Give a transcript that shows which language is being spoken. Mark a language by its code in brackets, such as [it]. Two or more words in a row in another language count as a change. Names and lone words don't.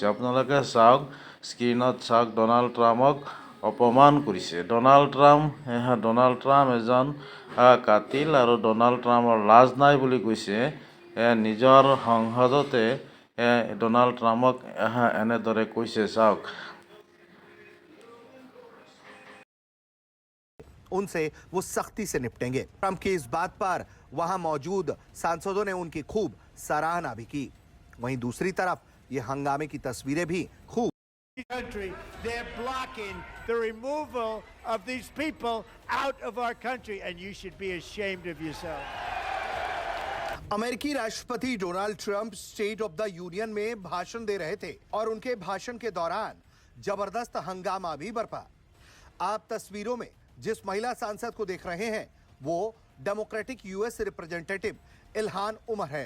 [as] আপোনালোকে চাওক, স্ক্ৰীণত চাওক, ডোনাল্ড ট্ৰাম্পক অপমান কৰিছে। ডোনাল্ড ট্ৰাম্প এজন কাতিল আৰু ডোনাল্ড ট্ৰাম্পৰ লাজ নাই বুলি কৈছে। নিজৰ সংসদতে ডোনাল্ড ট্ৰাম্পক এনেদৰে কৈছে। চাওক, [hi] उनसे वो सख्ती से निपटेंगे। ट्रंप की इस बात पर वहां मौजूद सांसदों ने उनकी खूब सराहना भी की। वहीं दूसरी तरफ ये हंगामे की तस्वीरें भी खूब [en] Country, they're blocking the removal of these people out of our country, and you should be ashamed of yourself. [hi] अमेरिकी राष्ट्रपति डोनाल्ड ट्रंप स्टेट ऑफ द यूनियन में भाषण दे रहे थे और उनके भाषण के दौरान जबरदस्त हंगामा भी बरपा। आप तस्वीरों में जिस महिला सांसद को देख रहे हैं वो [en] Democratic US Representative [hi] इल्हान उमर है।